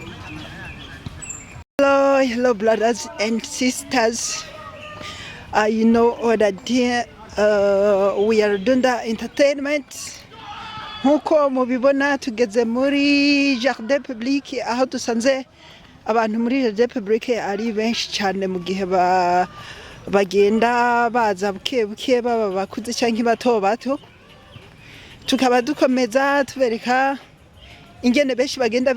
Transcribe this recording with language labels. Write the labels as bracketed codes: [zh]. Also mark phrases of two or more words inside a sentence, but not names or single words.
[en] Hello, brothers and sisters. You know that here we are doing the entertainment. [rn] Nkuko mubibona tugeze muri [fr] jardin public [rn] aho dusanze abantu muri [fr] jardin public [rn] ari benshi cyane mu gihe bagenda baza buke baba bakuze cyangwa bato tukaba dukomeza tubereka ingene benshi bagenda